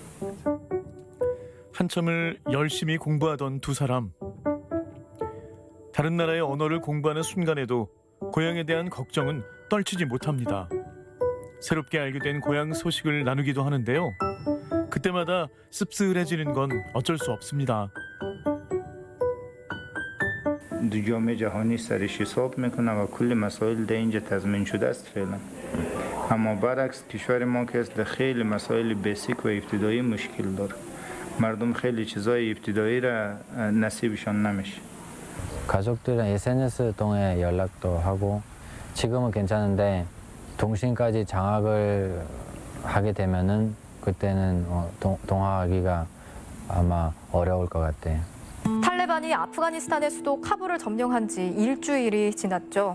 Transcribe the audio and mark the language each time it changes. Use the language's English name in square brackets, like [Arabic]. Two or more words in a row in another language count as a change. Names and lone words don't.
[Korean] 한참을 열심히 공부하던 두 사람. 다른 나라의 언어를 공부하는 순간에도 고향에 대한 걱정은 떨치지 못합니다. 새롭게 알게 된 고향 소식을 나누기도 하는데요. 그때마다 씁쓸해지는 건 어쩔 수 없습니다. [Persian] جامعه جهانی سرش حساب میکنم و کلی مسائل در اینجا تضمین شده است فعلا. اما برعکس کشور ما که است خیلی مسائل بیسیک و ابتدایی مشکل داره. مردم خیلی چیزای ابتدایی را نصیبشان نمیشه. [Korean] 가족들은 SNS 통해 연락도 하고 지금은 괜찮은데 동신까지 장악을 하게 되면은 그때는 동화하기가 아마 어려울 것 같아요. 탈레반이 아프가니스탄의 수도 카불을 점령한 지 일주일이 지났죠.